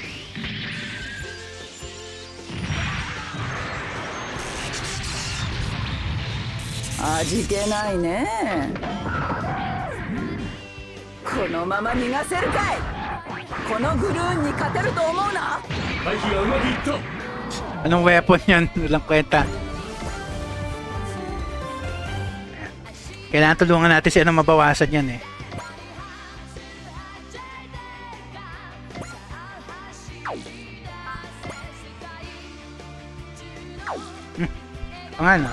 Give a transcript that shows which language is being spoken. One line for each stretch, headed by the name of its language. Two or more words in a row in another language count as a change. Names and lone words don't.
Japanese: 味気ないね。このまま逃がせるかい。このグルーンに勝てると思うな。回避がうまくいった。
Filipino: Anong weapon yan? Walang kwenta. Kailangan tulungan natin si ano mabawasan yan eh. O nga no.